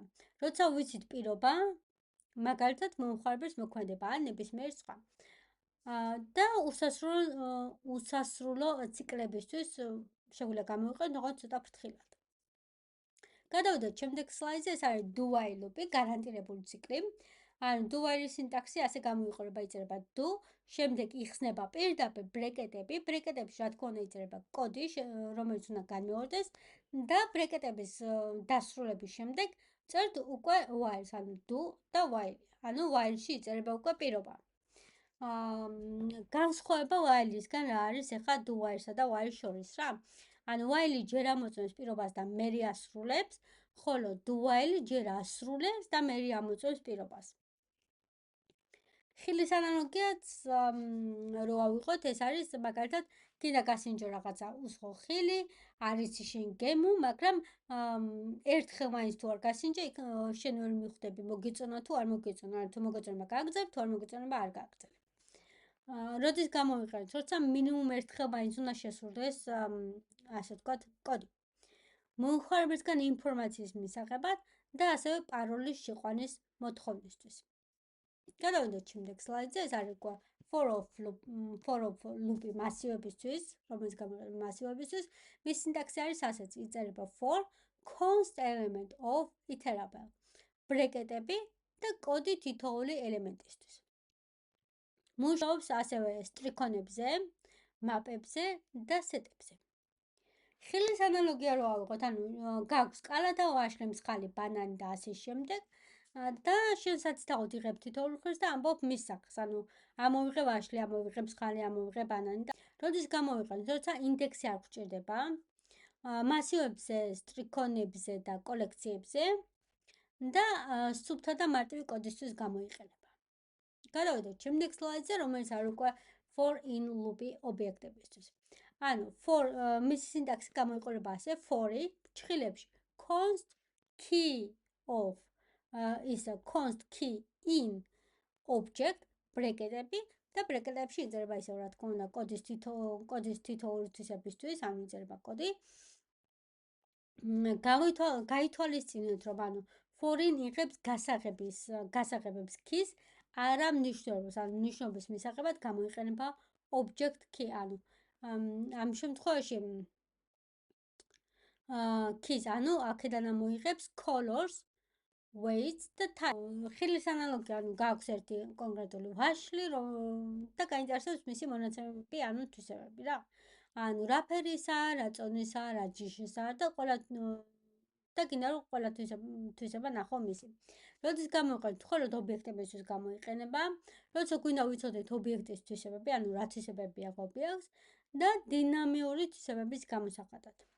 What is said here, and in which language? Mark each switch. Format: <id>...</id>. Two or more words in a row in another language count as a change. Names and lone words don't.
<ka>როცა ვიცით პირობა, მაგალითად მომხმარებლის მოქმედება ან ნებისმიერ სხვა. და უსასრულო ციკლებისთვის შეგვიძლია გამოვიყენოთ რაღაც ცოტა ფრთხილად. გადავიდეთ შემდეგ სლაიდზე, ეს არის</ka> <en>do while loop-</en> <ka>ი, გარანტირებული ციკლი. ანუ</ka> <en>do while-</en> <ka>ის სინტაქსი ასე გამოიყურება, იწერება do, შემდეგ იხსნება პირდაპირ ბრეკეტები, ბრეკეტებში რა თქმა უნდა იწერება კოდი, რომელიც უნდა განმეორდეს და ბრეკეტების დასრულების შემდეგ წერთ უკვე while-ს, ანუ do და while. ანუ while-ში იწერება უკვე პირობა. განსხვავება while-ისგან რა არის ახლა</ka> <en>do while-</en> <ka>სა და while შორის რა? ანუ while-ი ჯერ ამოწმებს პირობას და მერე ასრულებს, ხოლო</ka> <en>do while-</en> <ka>ი ჯერ ასრულებს და მერე ამოწმებს პირობას. ხილის ანალოგიაც რო ავიღოთ, ეს არის მაგალითად კიდე გასინჯო რაღაცა უსხო ხილი, არ იცი შენ გემო, მაგრამ ერთხელ მაინც თუ არ გასინჯე, იქ შენ ვერ მიხვდები მოგეწონა თუ არ მოგეწონა, თუ მოგეწონება გააგზავნებ, თუ არ მოგეწონება არ გააგზავნებ. როდის გამოვიყენოთ, როცა მინიმუმ ერთხელ მაინც უნდა შესრულდეს, ასე ვთქვათ, კოდი. მომხმარებლისგან ინფორმაციის მისაღებად და ასევე პაროლის შეყვანის მოთხოვნისთვის. გადავიდეთ შემდეგ სლაიდზე, ეს არის</ka> <en>for of loop-</en> <ka>ი მასივებისთვის, რომელიც გამოიყენება მასივებისთვის, მის სინტაქსი არის ასეც, იწერება</ka> <en>for const element of iterable,</en> <ka>ბრეკეტები და კოდი თითოეული ელემენტისთვის. მუშაობს ასევე სტრიქონებზე, მაპებზე და სეტებზე. ხილის ანალოგია რო ავიღოთ, ანუ გაქვს კალა და ვაშლი, მსხალი, ბანანი და ასე შემდეგ. და შენ საცითაოდ იღებ თითოეულ ხილს და ამბობ მის სახს, ანუ ამოვიღე ვაშლი, ამოვიღე მსხალი, ამოვიღე ბანანი და როდის გამოვიყენთ, როცა ინდექსი არ გვჭირდება, მასივებზე, სტრიქონებზე და კოლექციებზე და სუფთა და მარტივი კოდისთვის გამოიყენება. გადავიდეთ შემდეგ სლაიდზე, რომელიც არის უკვე</ka> <en>for in loop-</en> <ka>ი ობიექტებისთვის. ანუ for მის სინტაქსი გამოიყურება ასე, for-ი ჭხილებში</ka> <en>const key of const key in object</en> <ka>ბრეკეტები და ბრეკეტებში იწერება ისე რა თქმა უნდა კოდის თითოეული თვისებისთვის, ანუ იწერება კოდი. გაითვალისწინეთ, რომ ანუ for-ინ იღებს გასაღებებს keys, არა მნიშვნელობას, ანუ მნიშვნელობის მისაღებად გამოიყენება</ka> <en>object key,</en> <ka>ანუ ამ შემთხვევაში keys, ანუ აქედან მოიღებს colors, weights და time. ხილის ანალოგია, ანუ გაქვს ერთი კონკრეტული ვაშლი და გაინტერესებს მისი მონაცემები, ანუ თვისებები რა. ანუ რა ფერისაა, რა წონისაა, რა ჯიშისაა და და გინდა რომ ყველა თვისება ნახო მისი. როდის გამოვიყენთ, მხოლოდ ობიექტებისთვის გამოიყენება, როცა გვინდა ვიცოდეთ ობიექტის თვისებები, ანუ რა თვისებები აქვს ობიექტს და დინამიური თვისებების გამოსახატად.</ka>